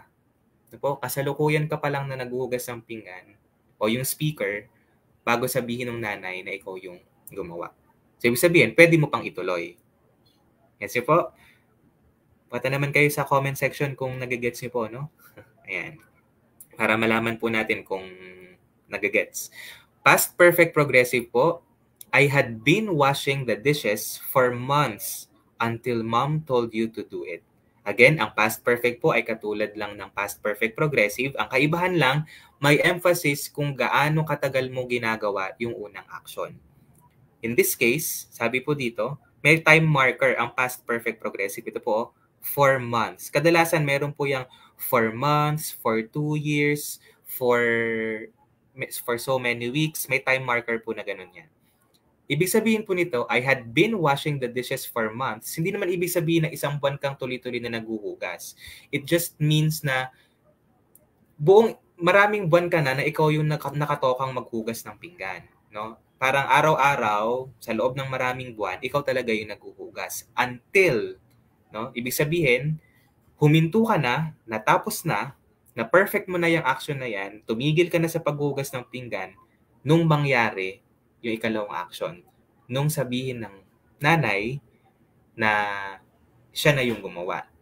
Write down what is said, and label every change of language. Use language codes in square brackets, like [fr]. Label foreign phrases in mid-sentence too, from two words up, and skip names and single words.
[tl] Kasalukuyan ka pa lang na naghuhugas ng pinggan o yung speaker bago sabihin ng nanay na ikaw yung gumawa. So, ibig sabihin, pwede mo pang ituloy. Yes, po. Pata naman kayo sa [en] comment section [tl] kung nagagets niyo po, no? Ayan. Para malaman po natin kung nagagets. Past perfect progressive po, [en] I had been washing the dishes for months until mom told you to do it. Again, [tl] ang [en] past perfect [tl] po ay katulad lang ng [en] past perfect progressive. [tl] Ang kaibahan lang, may emphasis kung gaano katagal mo ginagawa yung unang action. [en] In this case, [tl] sabi po dito, may [en] time marker [tl] ang [en] past perfect progressive. [tl] Ito po, 4 months. Kadalasan meron po yung 4 months, [en] for 2 years, for so many weeks. [tl] May [en] time marker [tl] po na ganun yan. Ibig sabihin po nito, [en] I had been washing the dishes for months. [tl] Hindi naman ibig sabihin na isang buwan kang tuloy-tuloy na naghuhugas. [en] It just means [tl] na maraming buwan ka na ikaw yung nakatokang maghugas ng pinggan. No? Parang araw-araw, sa loob ng maraming buwan, ikaw talaga yung naghuhugas. Until, no? Ibig sabihin, huminto ka na, natapos na perfect mo na yung action na yan, tumigil ka na sa paghugas ng pinggan, nung mangyari yung ikalawang action, nung sabihin ng nanay na siya na yung gumawa.